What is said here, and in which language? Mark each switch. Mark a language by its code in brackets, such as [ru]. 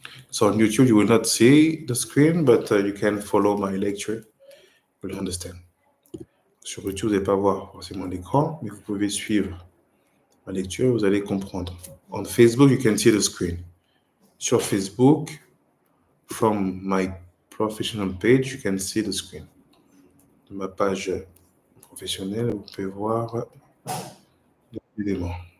[en] So on YouTube, you will not see the screen, but you can follow my lecture. You will understand. [fr] Sur YouTube, vous n'allez pas voir forcément l'écran, mais vous pouvez suivre ma lecture, vous allez comprendre. [en] On Facebook, you can see the screen. [fr] Sur Facebook, [en] from my professional page, you can see the screen. [fr] De ma page professionnelle, vous pouvez voir les éléments.